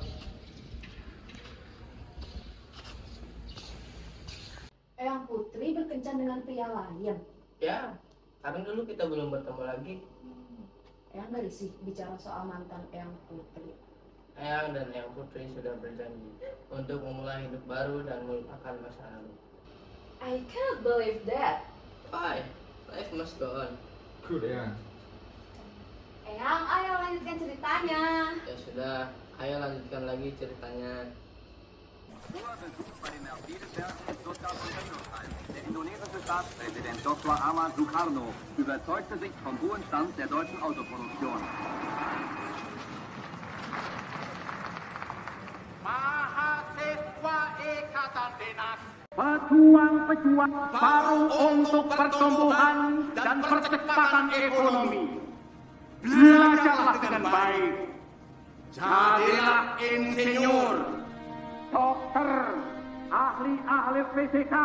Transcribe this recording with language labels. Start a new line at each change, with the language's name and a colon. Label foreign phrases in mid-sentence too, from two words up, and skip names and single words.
Indonesian: Eyang Putri berkencan dengan pria lain. Ya, karena dulu kita belum bertemu lagi. Eyang gak risih bicara soal mantan Eyang Putri. Eyang dan Eyang Putri sudah berjanji untuk memulai hidup baru dan melupakan masa lalu.
English: I can't believe that. Why? Life must go on. Good ya.
Indonesian: Eyang, ayo lanjutkan ceritanya. Ya sudah, ayo lanjutkan lagi ceritanya.
German: Der indonesische Staatspräsident Dr. Ahmad Sukarno überzeugte sich vom hohen Stand der deutschen Autoproduktion.
Indonesian: Mahasiswa Ikatan Dinas, Pejuang-pejuang baru untuk pertumbuhan dan percepatan ekonomi. Belajarlah dengan baik. Jadilah insinyur, dokter, ahli-ahli fisika.